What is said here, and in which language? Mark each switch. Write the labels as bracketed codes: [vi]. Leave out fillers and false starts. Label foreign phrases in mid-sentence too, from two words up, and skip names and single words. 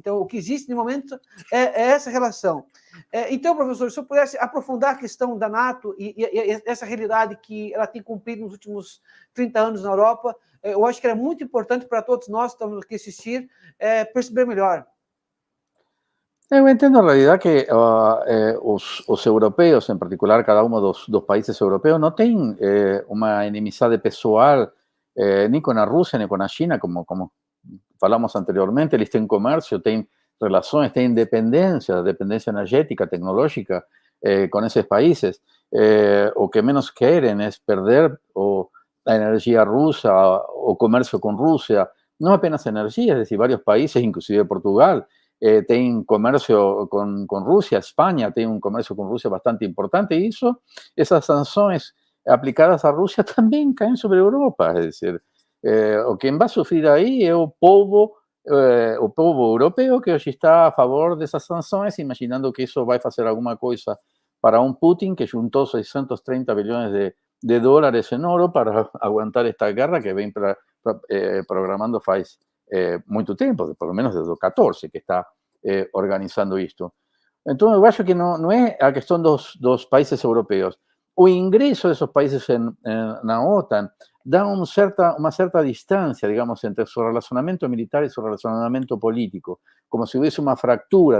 [pt] Então, o que existe, no momento, é essa relação. Então, professor, se eu pudesse aprofundar a questão da NATO e essa realidade que ela tem cumprido nos últimos 30 anos na Europa, eu acho que era muito importante para todos nós que estamos aqui assistir, perceber melhor. Eu entendo, [es] en realidad, que os europeos, en particular cada uno dos países europeos, no tienen una enemistad pessoal ni con la Rusia ni con la China, [pt] como falamos anteriormente. Eles têm comércio, têm relações, têm dependencia energética, tecnológica [es] con esos países. [pt] O que [es] menos quieren es perder la energía rusa o comercio con Rusia. No apenas energía, es decir, varios países, inclusive Portugal, tienen comercio con Rusia. España tiene un comercio con Rusia bastante importante, y esas sanciones aplicadas a Rusia también caen sobre Europa. Es decir, o quien va a sufrir ahí es el povo europeo, que hoy está a favor de esas sanciones, imaginando que eso va a hacer alguna cosa para un Putin que juntó 630 billones de dólares en oro para aguantar esta guerra que ven programando [pt] faz muito tempo, [es] por lo menos desde 2014, que está organizando esto. Entonces, yo acho que no es [pt] a questão [es] dos países europeos. O ingreso de esos países en la OTAN da una cierta distancia, digamos, entre su relacionamiento militar y su relacionamiento político, como si hubiese una fractura,